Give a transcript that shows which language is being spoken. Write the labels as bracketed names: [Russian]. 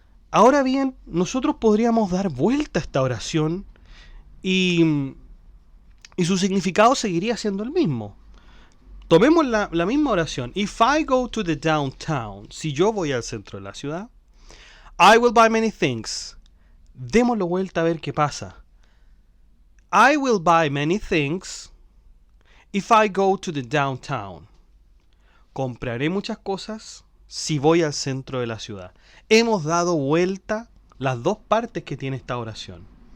[Spanish] Ahora bien, nosotros podríamos dar vuelta a esta oración y su significado seguiría siendo el mismo. Tomemos la misma oración. [English] If I go to the downtown, [Spanish] si yo voy al centro de la ciudad, [English] I will buy many things. [Spanish] Démosle vuelta a ver qué pasa. [English] I will buy many things if I go to the downtown. [Spanish] Compraré muchas cosas si voy al centro de la ciudad. Hemos dado vuelta las dos partes que tiene esta oración.